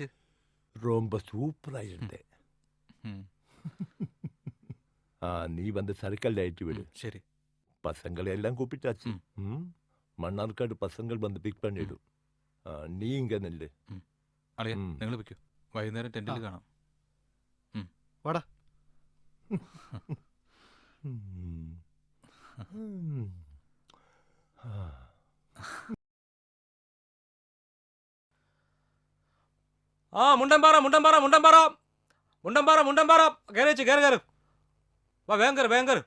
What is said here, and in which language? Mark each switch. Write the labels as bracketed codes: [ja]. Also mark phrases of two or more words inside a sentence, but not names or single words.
[ta] ரொம்ப சூப்பரா இருந்தே. நீ வந்து சரக்கல்ல ஏற்றி விடு. சரி. பசங்களை எல்லாம் கூப்பிட்டாச்சு. மன்னார்காடு பசங்கள் வந்து பிக் பண்ணிடும். நீ இங்க நில்லு. [ml] അളിയ, നിങ്ങൾ വെക്കൂ. വൈകുന്നേരം ടെന്റിൽ കാണാം. വാടാ. ആ മുണ്ടമ്പാറ മുണ്ടമ്പാറ മുണ്ടമ്പാറ മുണ്ടമ്പാറ മുണ്ടമ്പാറ കയറിച്ച് കയറി കയറി വാ, വേഗം കയറി വേഗം കയറി.